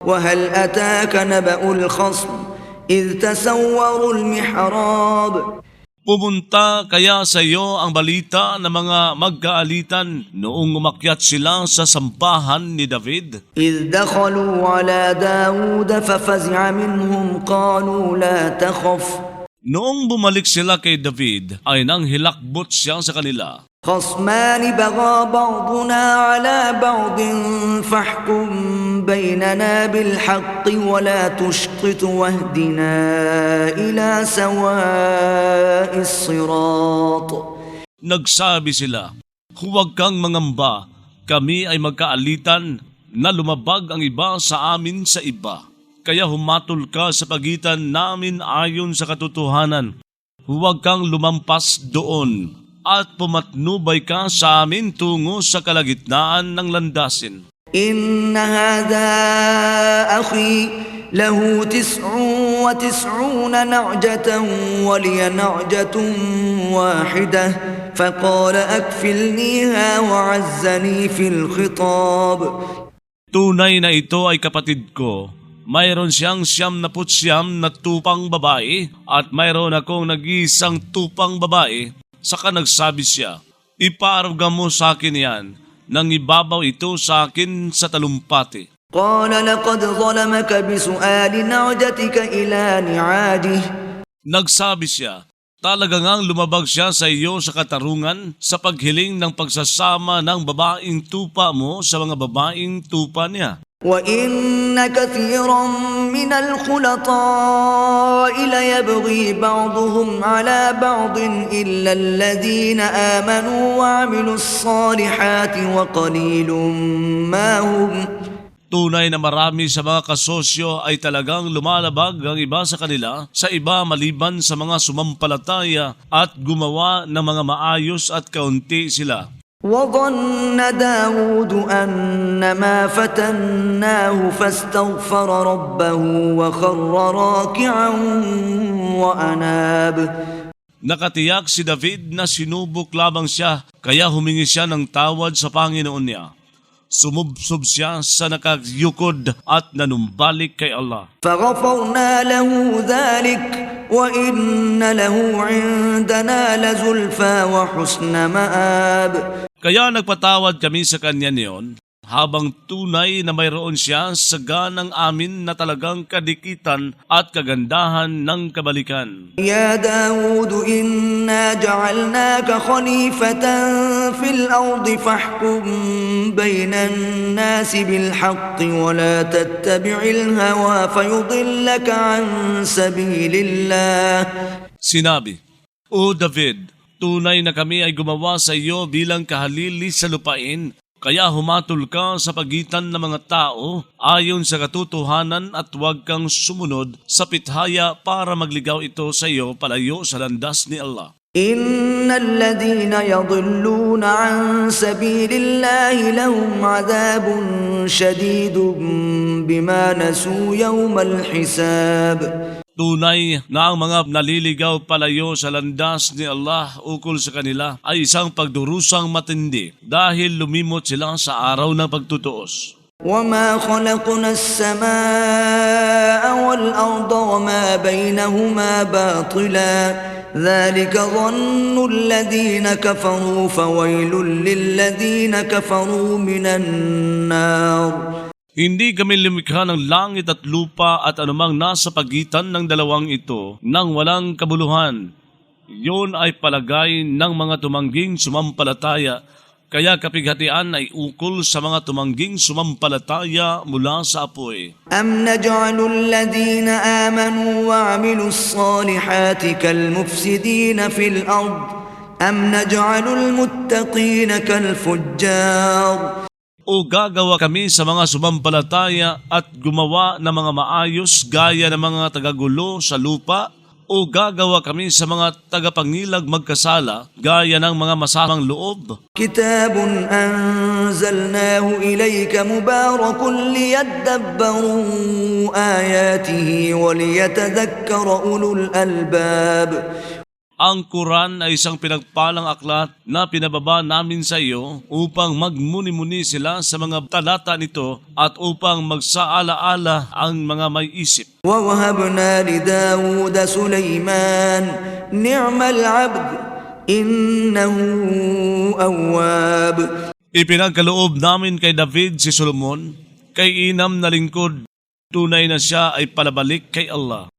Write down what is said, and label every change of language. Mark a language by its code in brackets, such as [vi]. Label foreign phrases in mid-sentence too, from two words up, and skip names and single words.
[ar] وهل أتاك نبأ الخصم إذ تسوروا المحراب [tl] Pumunta kaya sa iyo ang balita ng mga magkaalitan noong umakyat sila sa sampahan ni David? [ar] إذ دخلوا على داود ففزع منهم قالوا لا تخف [tl] Noong bumalik sila kay David, ay nang hilakbot siya sa kanila. [ar] خصمان بغى بعضنا على بعض فاحكم بيننا بالحق ولا تشطط واهدنا إلى سواء الصراط [tl] Nagsabi sila, huwag kang mangamba, kami ay magkaalitan na lumabag ang iba sa amin sa iba. Kaya humatol ka sa pagitan namin ayon sa katotohanan. Huwag kang lumampas doon at pumatnubay ka sa amin tungo sa kalagitnaan ng landasin. [ar] إن هذا أخي له 99 نعجة ولي نعجة واحدة فقال أكفلنيها وعزني في الخطاب [tl] Tunay na ito ay kapatid ko. Mayroon siyang 99 na tupang babae at mayroon akong nag-iisang tupang babae. Saka nagsabi siya, ipaarugam mo sa akin yan, nang ibabaw ito sa akin sa talumpati. [ar] قال لقد ظلمك بسؤال نعجتك إلى نعاجه [tl] Nagsabi siya, talaga ngang lumabag siya sa iyo sa katarungan sa paghiling ng pagsasama ng babaeng tupa mo sa mga babaeng tupa niya. [ar] وإن كثيرا من الخلطاء ليبغي بعضهم على بعض إلا الذين آمنوا وعملوا الصالحات وقليل ما هم [tl] Tunay na marami sa mga kasosyo ay talagang lumalabag ang iba sa kanila sa iba maliban sa mga sumampalataya at gumawa ng mga maayos at kaunti sila. [ar] وظن داود أنما فتناه فاستغفر ربه وخر راكعا وأناب [tl] Nakatiyak si David na sinubok lamang siya, kaya humingi siya ng tawad sa Panginoon niya. Sumubsob siya sa nakagyukod at nanumbalik kay Allah. [ar] فغفرنا له ذلك وإن له عندنا لزلفى وحسن مآب [tl] Kaya nagpatawad kami sa kanya niyon, habang tunay na mayroon siya sa ganang amin na talagang kadikitan at kagandahan ng kabalikan. [ar] يا داود إنا جعلناك خليفة في الأرض فاحكم بين الناس بالحق ولا تتبع الهوى فيضلك عن سبيل الله [tl] Sinabi, O David, tunay na kami ay gumawa sa iyo bilang kahalili sa lupain, kaya humatol ka sa pagitan ng mga tao ayon sa katotohanan at huwag kang sumunod sa pithaya para magligaw ito sa iyo palayo sa landas ni Allah. [ar] إن الذين يضلون عن سبيل الله لهم عذاب شديد بما نسوا يوم الحساب [tl] Tunay na ang mga naliligaw palayo sa landas ni Allah ukol sa kanila ay isang pagdurusang matindi dahil lumimot sila sa araw ng pagtutuos. [ar] وما خلقنا السماء والأرض وما بينهما باطلا ذلك ظن الذين كفروا فويل للذين كفروا من النار [tl] Hindi kami lumikha ng langit at lupa at anumang nasa pagitan ng dalawang ito nang walang kabuluhan. Yun ay palagay ng mga tumangging sumampalataya, kaya kapighatian ay ukol sa mga tumangging sumampalataya mula sa apoy. [ar] أم نجعل الذين آمنوا وعملوا الصالحات كالمفسدين في الأرض أم نجعل المتقين كالفجار [tl] O gagawa kami sa mga sumampalataya at gumawa ng mga maayos gaya ng mga tagagulo sa lupa, o gagawa kami sa mga tagapangilag magkasala gaya ng mga masamang loob. [ar] كتاب أنزلناه إليك مبارك ليدبروا آياته وليتذكر أولو الألباب [tl] Ang Quran ay isang pinagpalang aklat na pinababa namin sa iyo upang magmuni-muni sila sa mga talata nito at upang magsaala-ala ang mga may isip. [ar] ووهبنا لداود سليمان نعم العبد إنه أواب. [tl] Ipinagkaloob namin kay David si Solomon, kay inam na lingkod, tunay na siya ay palabalik kay Allah.